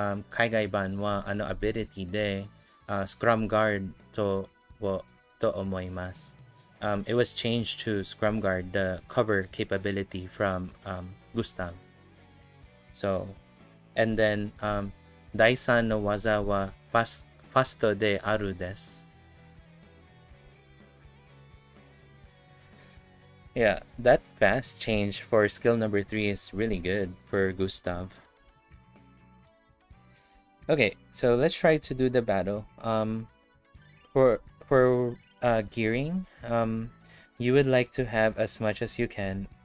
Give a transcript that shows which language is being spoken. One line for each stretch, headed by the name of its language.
Japanese: 海外版はability で、Scrum Guard と思います。
English: It was changed to Scrum Guard, the cover capability from Gustav. So, and then
Japanese: 第三の技はファストであるです。
English: Yeah, that fast change for skill number 3 is really good for Gustav. Okay, so let's try to do the battle. For gearing, you would like to have as much as you can.